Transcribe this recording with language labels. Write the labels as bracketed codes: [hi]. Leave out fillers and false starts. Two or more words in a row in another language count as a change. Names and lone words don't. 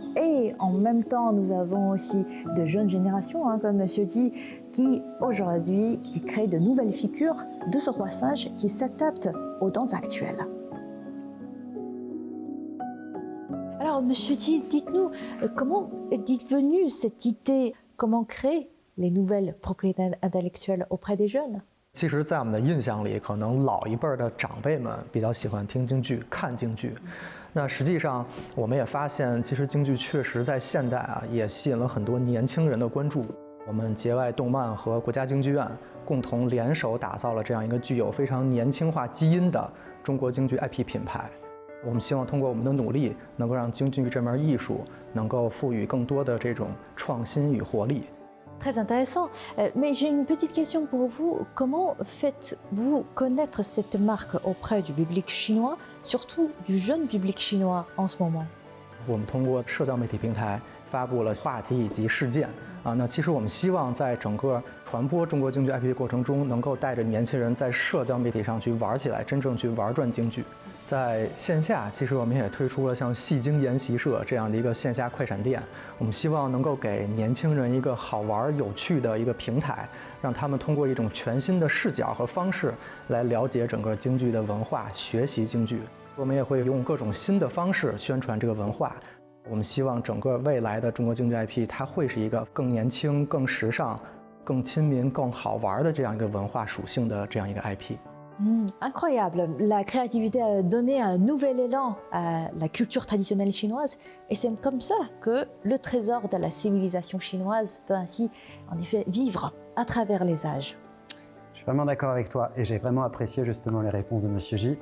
[fr] Et en même temps, nous avons aussi de jeunes générations, comme Monsieur Ji, qui aujourd'hui qui créent de nouvelles figures de ce roi singe qui s'adaptent aux danses actuelles. Alors, Monsieur Ji, dites-nous, comment est venue cette idée, comment créer les nouvelles propriétés intellectuelles auprès des jeunes? [zh] 其实，在我们的印象里，可能老一辈的长辈们比较喜欢听京剧、看京剧。那实际上，我们也发现，其实京剧确实在现代也吸引了很多年轻人的关注。我们节外动漫和国家京剧院共同联手打造了这样一个具有非常年轻化基因的中国京剧 IP 品牌。我们希望通过我们的努力，能够让京剧这门艺术能够赋予更多的这种创新与活力。 Très intéressant. Mais j'ai une petite question pour vous. Comment faites-vous connaître cette marque auprès du public chinois, surtout du jeune public chinois en ce moment? 我们通过社交媒体平台发布了话题以及事件那其实我们希望在整个传播中国京剧 IP 的过程中，能够带着年轻人在社交媒体上去玩起来，真正去玩转京剧。在线下，其实我们也推出了像戏精研习社这样的一个线下快闪店，我们希望能够给年轻人一个好玩有趣的一个平台，让他们通过一种全新的视角和方式来了解整个京剧的文化，学习京剧。我们也会用各种新的方式宣传这个文化。我们希望整个未来的中国京剧 IP， 它会是一个更年轻、更时尚、更亲民、更好玩的这样一个文化属性的这样一个 IP。 [fr] Incroyable, la créativité a donné un nouvel élan à la culture traditionnelle chinoise et c'est comme ça que le trésor de la civilisation chinoise peut ainsi en effet vivre à travers les âges. Je suis vraiment d'accord avec toi et j'ai vraiment apprécié justement les réponses de Monsieur Ji.